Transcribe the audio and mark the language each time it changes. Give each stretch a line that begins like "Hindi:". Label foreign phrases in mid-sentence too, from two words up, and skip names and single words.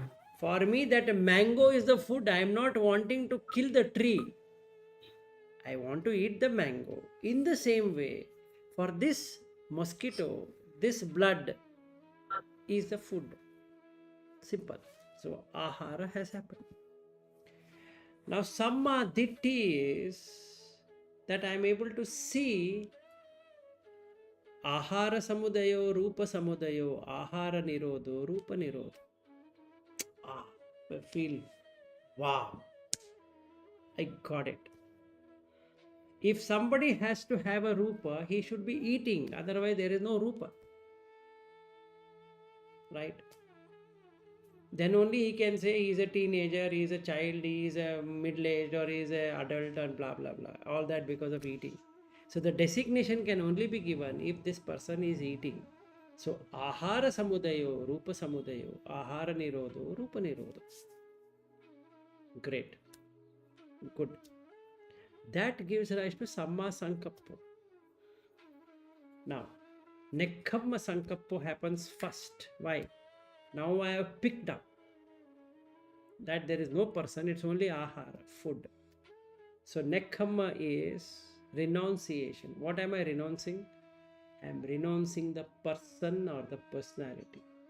English: For me, that mango is the food. I am not wanting to kill the tree. I want to eat the mango. In the same way, for this mosquito, this blood is the food. Simple. So, ahara has happened. Now,
Pali: samma ditti
English: is that I am able to see
Pali: ahara samudayo, rupa samudayo, ahara nirodho, rupa nirodho.
English: I feel, wow, I got it. If somebody has to have a rupa, he should be eating, otherwise there is no rupa. Right? Then only he can say he is a teenager, he is a child, he is a middle-aged, or he is an adult, and blah blah blah. All that because of eating. So the designation can only be given if this person is eating.
Pali: So ahara samudayo, rupa samudayo, ahara nirodho, rupa nirodho.
English: Great. Good. That gives rise to
Pali: samma sankappa.
English: Now,
Pali: nekkhamma sankappa
English: happens first. Why? Now I have picked up that there is no person, it's only ahara, food. So nekkhamma is renunciation. What am I renouncing? I am renouncing the person or the personality.